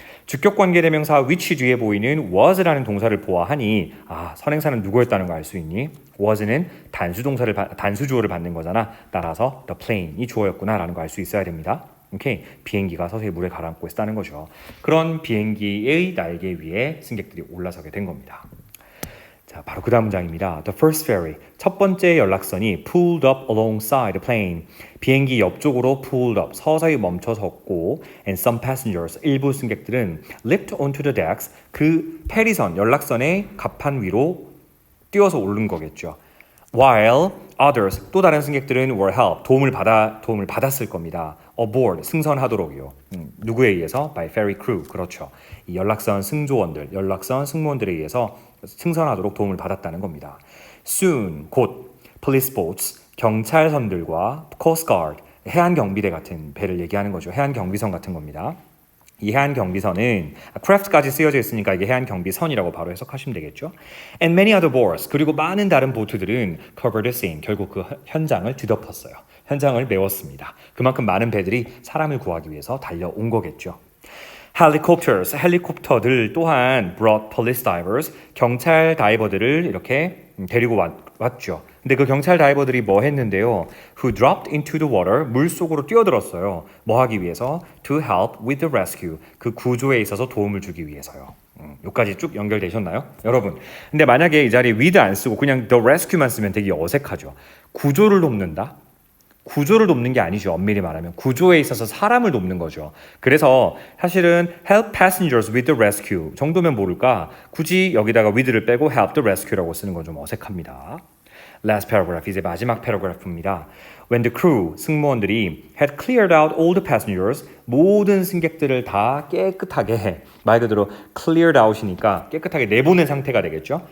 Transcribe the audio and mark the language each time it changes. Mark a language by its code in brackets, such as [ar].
[ko] 주격관계대명사 which 뒤에 보이는 was라는 동사를 보아하니 선행사는 누구였다는 거 알 수 있니? was는 단수주어를 받는 거잖아. 따라서 the plane이 주어였구나라는 거 알 수 있어야 됩니다. 오케이, 비행기가 서서히 물에 가라앉고 있다는 거죠. 그런 비행기의 날개 위에 승객들이 올라서게 된 겁니다. 자, 바로 그 다음 문장입니다. [en] The first ferry, 첫 번째 연락선이 pulled up alongside the plane. [ko] 비행기 옆쪽으로 pulled up, 서서히 멈춰섰고 and some passengers, 일부 승객들은 leaped onto the decks, 그 페리선, 연락선의 갑판 위로 뛰어서 오른 거겠죠. While others, 또 다른 승객들은 were helped, 도움을 받았을 겁니다. aboard, 승선하도록이요. 누구에 의해서? [en] by ferry crew, 그렇죠. [ko] 이 연락선 승무원들에 의해서 승선하도록 도움을 받았다는 겁니다. Soon, 곧 police boats, 경찰선들과 coast guard, 해안경비대 같은 배를 얘기하는 거죠. 해안경비선 같은 겁니다. 이 해안경비선은 craft까지 쓰여져 있으니까 이게 해안경비선이라고 바로 해석하시면 되겠죠. And many other boats, 그리고 많은 다른 보트들은 covered the scene, 결국 그 현장을 뒤덮었어요. 현장을 메웠습니다. 그만큼 많은 배들이 사람을 구하기 위해서 달려온 거겠죠. Helicopters, 헬리콥터들 또한 brought police divers, 경찰 다이버들을 이렇게 데리고 왔죠. 근데 그 경찰 다이버들이 뭐 했는데요? [en] Who dropped into the water, 물 속으로 뛰어들었어요. [ko] 뭐 하기 위해서? To help with the rescue, 그 구조에 있어서 도움을 주기 위해서요. 여기까지 쭉 연결되셨나요? 여러분, 근데 만약에 이 자리에 with 안 쓰고 그냥 the rescue만 쓰면 되게 어색하죠. 구조를 돕는다? 구조를 돕는 게 아니죠. 엄밀히 말하면 구조에 있어서 사람을 돕는 거죠. 그래서 사실은 help passengers with the rescue 정도면 모를까? 굳이 여기다가 with를 빼고 help the rescue 라고 쓰는 건 좀 어색합니다. Last paragraph, 이제 마지막 패러그래프입니다. When the crew, 승무원들이 had cleared out all the passengers, 모든 승객들을 다 깨끗하게, 말 그대로 cleared out이니까 깨끗하게 내보낸 상태가 되겠죠.